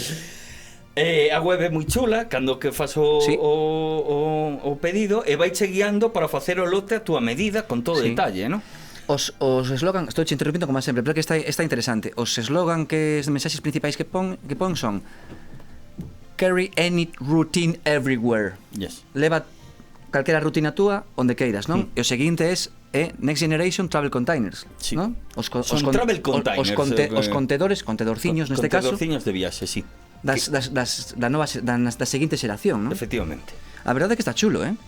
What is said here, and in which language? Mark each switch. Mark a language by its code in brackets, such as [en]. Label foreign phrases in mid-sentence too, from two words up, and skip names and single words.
[gl] A web é moi chula cando que fas Sí. o pedido e vai che guiando para facer o lote a túa medida con todo Sí. detalle, ¿no? Os eslogan, estou che interrompindo como sempre, pero que está interesante. Os eslogan que os mensaxes principais que pon son [en] carry any routine everywhere. [gl] Yes. Leva calquera rutina túa onde queiras, non? E o seguinte é [en] Next Generation Travel Containers, [gl] Sí. non? Son [en] travel containers, [gl] Os contedorciños neste caso Contedorciños de viaxe, sí. da seguinte xeración, non? Efectivamente. A verdade é que está chulo,